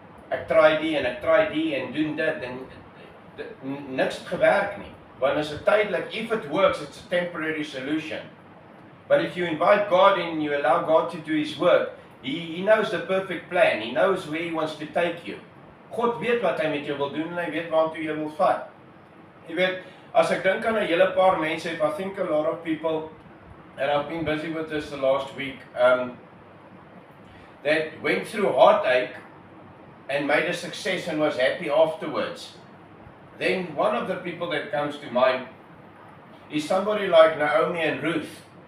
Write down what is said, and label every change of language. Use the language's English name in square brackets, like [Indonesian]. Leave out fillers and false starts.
[Afrikaans] Ek try die en doen dit en niks het gewerk nie. [English] Want is it tydelik, if it works, it's a temporary solution. But if you invite God in and you allow God to do his work, he knows the perfect plan. He knows where he wants to take you. [Afrikaans] God weet wat hy met jou wil doen en hy weet waartoe jy wil vat. Jy weet, as ek dink aan 'n hele paar mense, [English] I think a lot of people, and I've been busy with this the last week, that went through heartache and made a success and was happy afterwards. Then one of the people that comes to mind is somebody like Naomi and Ruth.